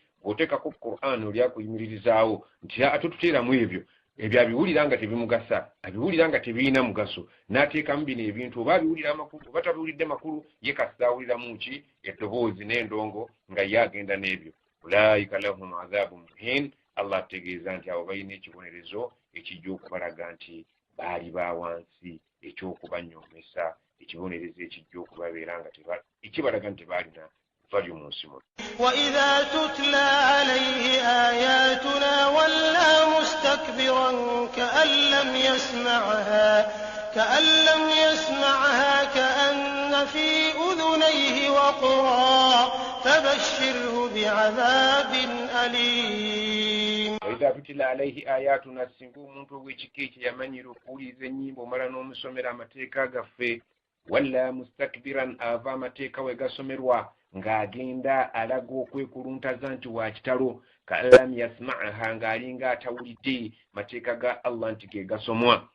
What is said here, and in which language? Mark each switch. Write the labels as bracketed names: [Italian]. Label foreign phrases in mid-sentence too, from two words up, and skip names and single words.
[Ganda] Bw'oteekako Qur'ani oli akuyimiririzaawo nti ate tuteeramu ebyo abiwulira nga tebimugasa, abiwulira nga tebirina mugaso, n'ateekamu bino ebintu oba abiwulira amakulu oba tabiwulidde makulu, ye kasi awuliramu ki eddoboozi n'endongo nga ye agenda n'ebyo. [Arabic] أولئك لهم عذاب مهين. [Ganda] Allah ategeeza nti abo balina ekibonerezo ekijja okubalaga nti baali ba wansi, ekyokubanyoomesa, ekibonerezo ekijja okubabeera nga ekibalaga nti baalina valyu mu nsi muno. [Arabic] وإذا تتلى عليه آياتنا ولى مستكبرا كأن لم يسمعها كأن في أذنيه وقرا فبشره بعذاب أليم. وإذا تتلى عليه آياتنا [Ganda] singa omuntu ow'ekika yamanyira okuwuliriza ennyimba omala n'omusomera amateeka gaffe, [Arabic] ولى مستكبرا [Ganda] ava amateeka we gasomerwa ng'agenda alaga okwekuluntaza nti wa kitalo, [Arabic] كأن لم يسمعها [Ganda] ng'alinga atawulidde mateeka ga Allah nti ge gasomwa.